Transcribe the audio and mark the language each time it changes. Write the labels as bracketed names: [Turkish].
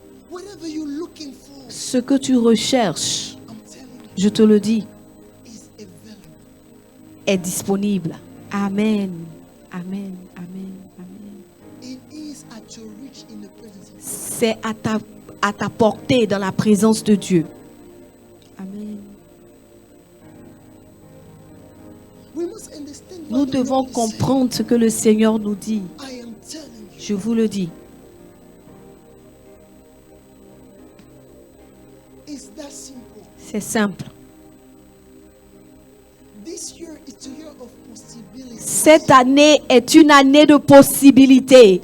[English] Whatever you're looking for, [French] Ce que tu recherches, [English] I'm telling you, [French] je te le dis, [English] is available. [French] est disponible. Amen. Amen. Amen. Amen. [English] It is at your reach in the presence of God. [French] C'est à ta portée dans la présence de Dieu. [English] Amen. We must understand what [French] Nous [English] the [French] devons [English] Lord is saying. [French] comprendre ce que le Seigneur nous dit. [English] I am telling you, [French] Je vous le dis. [English] it's that simple. [French] C'est simple. [English] This year is a year of possibilities. [French] Cette année est une année de possibilités.